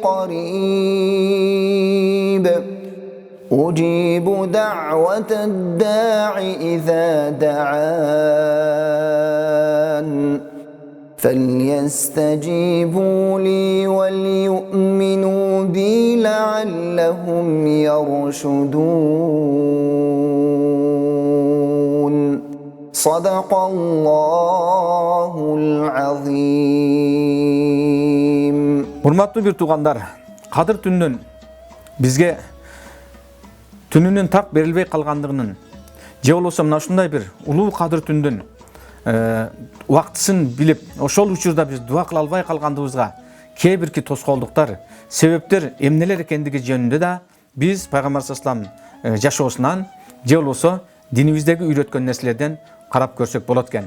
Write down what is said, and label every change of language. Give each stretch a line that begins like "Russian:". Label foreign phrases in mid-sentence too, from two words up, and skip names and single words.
Arabic: قريب أجيب دعوة الداع إذا دعان فليستجيبوا لي وليؤمنوا بي لعلهم يرشدون صدق الله العظيم.
Kyrgyz: Урматтуу бир туугандар, Кадыр түнүнөн бизге түнүнүн так берилбей калгандыгынын же болбосо мына ушундай бир улуу кадыр түндүн убактысын билип, ошол учурда биз дуа кыла албай калгандыгыбызга кээ бирки тоскоолдуктар, себептер эмнелер экендиги жөнүндө да биз пайгамбар
Arabic: صلى الله عليه
Kyrgyz: жашоосунан же болбосо динибиздеги үйрөткөн нерселерден карап көрсөк болот экен.